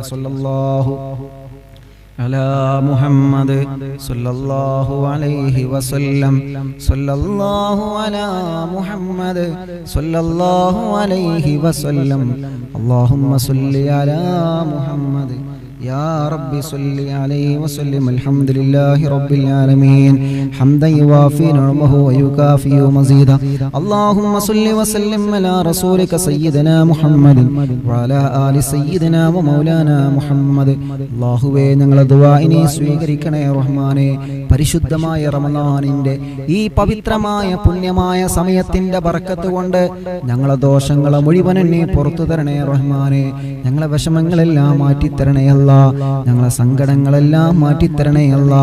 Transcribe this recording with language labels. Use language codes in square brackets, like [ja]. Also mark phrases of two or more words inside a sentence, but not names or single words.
[ar] صلى الله على محمد صلى الله عليه وسلم. صلى الله على محمد صلى الله عليه وسلم. اللهم صل على محمد يا رب صل عليه وسلم. الحمد لله رب العالمين حمدا يوافي نعمه ويكافئ مزيدا. اللهم صل وسلم على رسولك سيدنا محمد وعلى آل سيدنا ومولانا محمد. [ml] അല്ലാഹുവേ, ഞങ്ങളുടെ ദുആഇനെ സ്വീകരിക്കണേ റഹ്മാനേ. പരിശുദ്ധമായ റമദാനിന്റെ ഈ പവിത്രമായ പുണ്യമായ സമയത്തിന്റെ ബർക്കത്ത് കൊണ്ട് ഞങ്ങളെ ദോഷങ്ങളെ മുഴുവൻ നീ പുറത്തു തരണേ റഹ്മാനേ. ഞങ്ങളെ വിഷമങ്ങളെല്ലാം മാറ്റിത്തരണേ അല്ലാ. ഞങ്ങളെ സങ്കടങ്ങളെല്ലാം മാറ്റിത്തരണേ അല്ലാ.